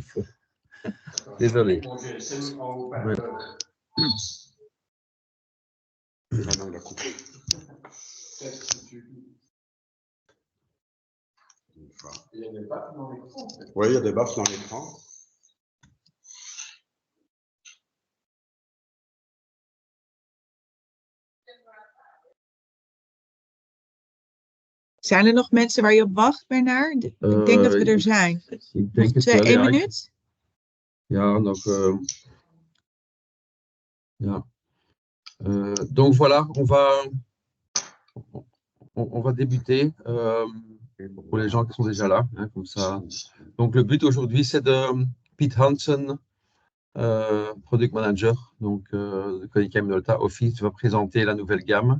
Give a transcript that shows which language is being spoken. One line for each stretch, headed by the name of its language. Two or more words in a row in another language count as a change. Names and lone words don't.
French: Désolé. Mon GSM en haut. Ouais. Ah non, il a coupé. Il y a des baffes dans l'écran. Oui, il y a des baffes dans l'écran.
Dutch: Zijn er nog mensen waar je op wacht, Bernard? Ik denk dat we er zijn. Ik denk het Nog wel, 1 ja. minuut? Ja, nog. Ja.
French: Donc voilà, on va débuter pour les gens qui sont déjà là, hein, comme ça. Donc le but aujourd'hui, c'est de Pete Hansen,
English: Product Manager,
French: donc de Konica Minolta Office, va présenter la nouvelle gamme.